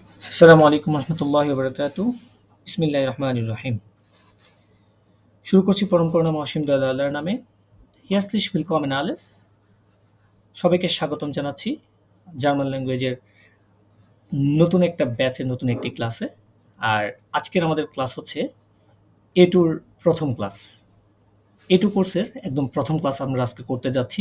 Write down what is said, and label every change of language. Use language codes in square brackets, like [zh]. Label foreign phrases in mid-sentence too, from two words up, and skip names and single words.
[ar] السلام عليكم رحمة الله وبركاته. بسم الله الرحمن الرحيم. [bn] শুরু করছি পরম করুণা অসীম দয়ালু আল্লাহর নামে। [de] হিয়ারলিশ willkommen alles। [bn] সবাইকে স্বাগতম জানাচ্ছি [en] German language [bn] নতুন একটা ব্যাচে, নতুন একটি ক্লাসে। আর আজকের আমাদের ক্লাস হচ্ছে A2 র প্রথম ক্লাস। A2 কোর্সের একদম প্রথম ক্লাস আমরা আজকে করতে যাচ্ছি।